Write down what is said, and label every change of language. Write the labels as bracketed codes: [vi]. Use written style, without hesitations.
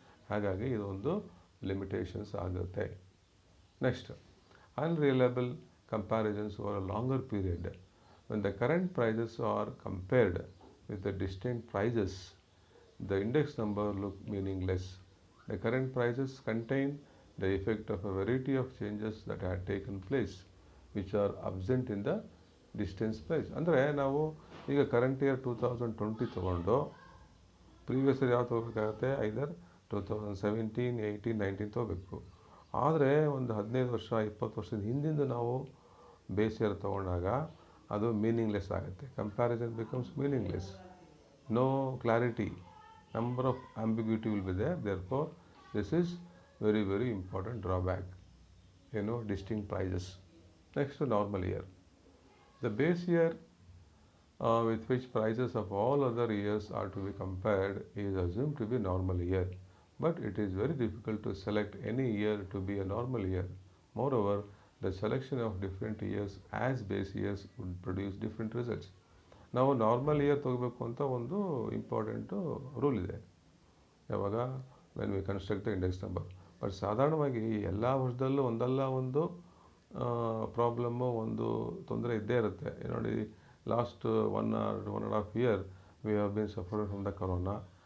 [kn] ಹಾಗಾಗಿ ಇದೊಂದು ಲಿಮಿಟೇಷನ್ಸ್ ಆಗುತ್ತೆ. [en] Next, unreliable comparisons over a longer period. When the current prices are compared with the distinct prices, the index number look meaningless. The current prices contain the effect of a variety of changes that had taken place which are absent in the distance price. [kn] ಅಂದರೆ ನಾವು ಈಗ current year 2020 ತೊಗೊಂಡು previous year ಯಾವ್ದು ತೊಗೋಬೇಕಾಗತ್ತೆ, ಐದರ್ 2017, 18, 19 ತೊಗೋಬೇಕು. ಆದರೆ ಒಂದು 15 ವರ್ಷ 20 ವರ್ಷದ ಹಿಂದಿಂದ ನಾವು ಬೇಸ್ ಇಯರ್ ತೊಗೊಂಡಾಗ ಅದು ಮೀನಿಂಗ್ಲೆಸ್ ಆಗುತ್ತೆ. [en] Comparison becomes meaningless. No clarity, number of ambiguity will be there. Therefore this is very very important drawback. Distinct prices. Next to normal year. The base year with which prices of all other years are to be compared is assumed to be normal year. But it is very difficult to select any year to be a normal year. Moreover, the selection of different years as base years would produce different results. [kn] ನಾವು normal year ತಗೋಬೇಕು ಅಂತ ಒಂದು important rule ಇದೆ ಯಾವಾಗ [en] When we construct the index number. [kn] But ಸಾಧಾರಣವಾಗಿ ಎಲ್ಲ ವರ್ಷದಲ್ಲೂ ಒಂದಲ್ಲ ಒಂದು ಪ್ರಾಬ್ಲಮ್ಮು ಒಂದು ತೊಂದರೆ ಇದ್ದೇ ಇರುತ್ತೆ. [en] ನೋಡಿ, last 1.5 year we have been suffer from the corona.